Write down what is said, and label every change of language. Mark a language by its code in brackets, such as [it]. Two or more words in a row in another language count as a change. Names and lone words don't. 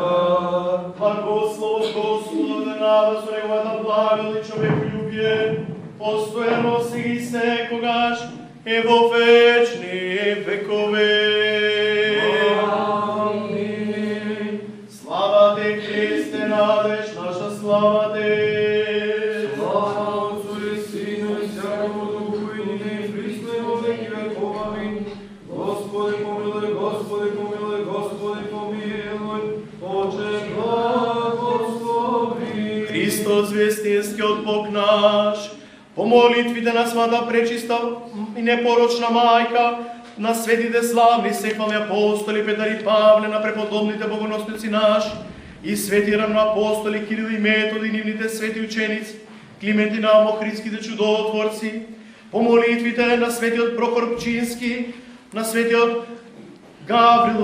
[mk] Благослов Господа на вас, неговата благодат и човеколюбие, постојано сега и секогаш и во вечни векове. Амин. [cu] Слава Те, Христе, надеж наша, слава Те. Слава Отцу и Сину и Святому Духу, и нине и присно и во веки веков. Амин. Господи помилуй, Господи помилуй, Господи помилуй, Отче благослови. [mk] Христос, вестинскиот Бог наш, по молитвите на свата пречиста и непорочна мајка, на светите славни сехвални апостоли Петар и Павле, на преподобните богоносници наши, и свети равноапостоли Кирил и Метод и нивните свети ученици, Климент и Наум, охридските чудотворци, по молитвите на светиот Прохор Пчински, на светиот Гаврил